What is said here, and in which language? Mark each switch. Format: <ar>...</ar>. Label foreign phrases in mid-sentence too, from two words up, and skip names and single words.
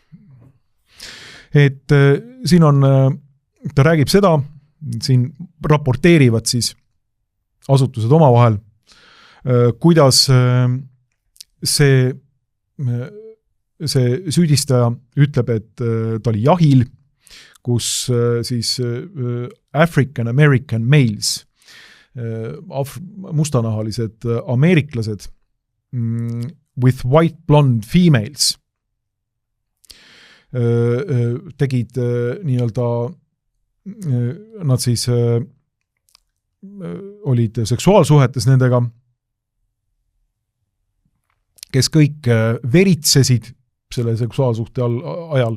<et>Et siin on, ta räägib seda, siin raporteerivad siis asutused omavahel, kuidas see süüdistaja ütleb, et ta oli jahil, kus siis</et> <en>African American males,</en> <et>mustanahalised ameeriklased</et> <en>with white blonde females</en> <et>tegid nii-öelda, nad siis olid seksuaalsuhetes nendega, kes kõik veritsesid selle seksuaalsuhte ajal.</et>